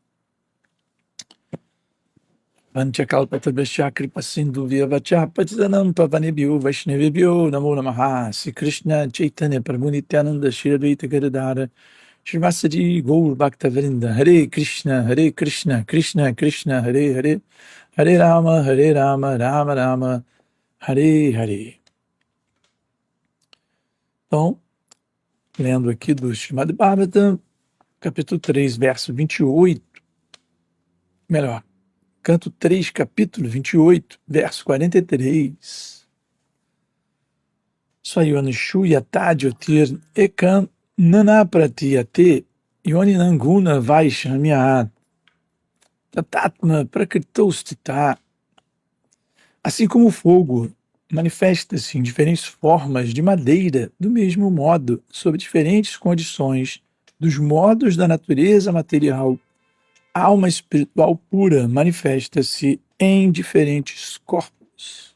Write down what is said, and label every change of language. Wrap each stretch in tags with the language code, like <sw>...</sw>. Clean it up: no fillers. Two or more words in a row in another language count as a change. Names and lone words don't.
<sa>वाञ्छाकल्पतभस्य कृपासिन्धु व्यवच पतितानां पावनेभ्यो वैष्णवेभ्यो नमो नमः. Sri Krishna Chaitanya Prabhu Nityananda Shri Advaita Gadadhara Srivasadi Gaur Bhakta Vrinda. Hare Krishna Krishna Krishna Hare Hare, Hare Rama Rama Rama Hare Hare.</sa> <pt>Então, lendo aqui do Srimad Bhagavatam, capítulo 3, verso 28, melhor, canto 3, capítulo 28, verso 43.</pt> <sa>स्वयोनुषु यतद्योतिर् एकं नानाप्रतियते योनिनन्गुण वैषम्यात् ततात्म प्रकृतोस्तित.</sa> <pt>Assim como o fogo manifesta-se em diferentes formas de madeira, do mesmo modo, sob diferentes condições, dos modos da natureza material, a alma espiritual pura manifesta-se em diferentes corpos.</pt>